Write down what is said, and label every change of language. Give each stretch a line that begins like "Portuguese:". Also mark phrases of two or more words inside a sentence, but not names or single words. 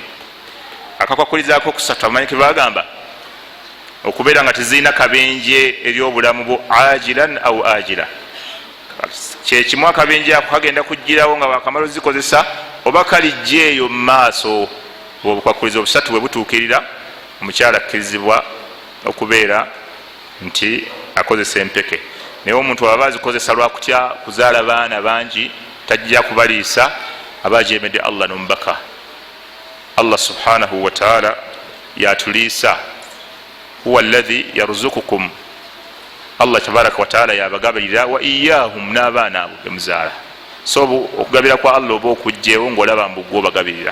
Ganda: Akakwakuliza akokusatu amanyi ke bagamba okubeera nga tezirina kabenje eri obulamu bwo
Arabic: آجلا أو عاجلا,
Ganda: kyekimu akabenje ako kagenda kujjirawo nga bakamala ozikozesa oba kalijja eyo mu maaso. Obukwakuliza obusatu bwe butuukirira, omukyala akkirizibwa okubeera nti akozesa empeke. Naye omuntu aba azikozesa lwakutya kuzaala baana bangi, tajja kubaliisa, aba ajeemedde Allah n'omubaka. Allah
Arabic: سبحانه وتعالى
Ganda: yatuliisa,
Arabic: هو الذي يرزقكم,
Ganda: Allah
Arabic: تبارك وتعالى
Ganda: yabagabirira
Arabic: وإياهم,
Ganda: n'abaana abo bemuzaala. So okugabira kwa Allah oba okujjeewo ng'olaba mbu gwe obagabirira.